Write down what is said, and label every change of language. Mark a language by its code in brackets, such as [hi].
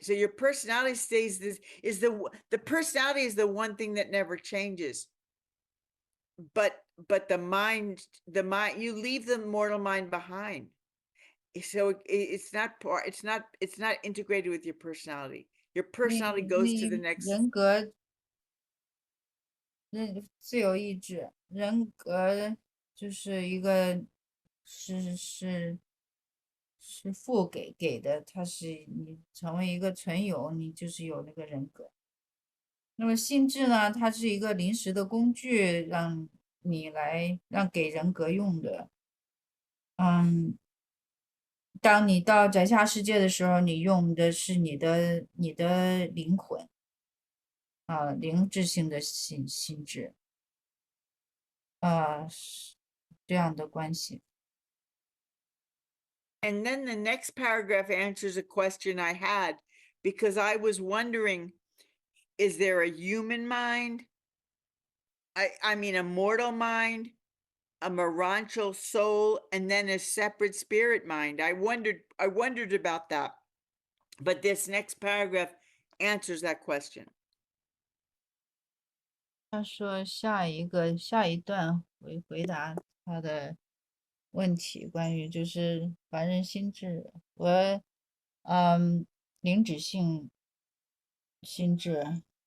[en] So your personality stays. The personality is the one thing that never changes. But the mind, you leave the mortal mind behind. So it's not integrated with your personality. Your personality goes to the next. [zh] 人格自由意志，人格就是一个是父给的，它是你成为一个存有，你就是有那个人格。那么心智呢，它是一个临时的工具，让给人格用的。当你到宅下世界的时候，你用的是你的灵魂灵智性的心智是这样的关系。 [en] And then the next paragraph answers a question I had, because I was wondering, is there a human mind? I mean, a mortal mind, a Maranchal soul, and then a separate spirit mind. I wondered about that, but this next paragraph answers that question. [zh] 他说下一段回答他的问题，关于就是凡人心智和灵指性心智。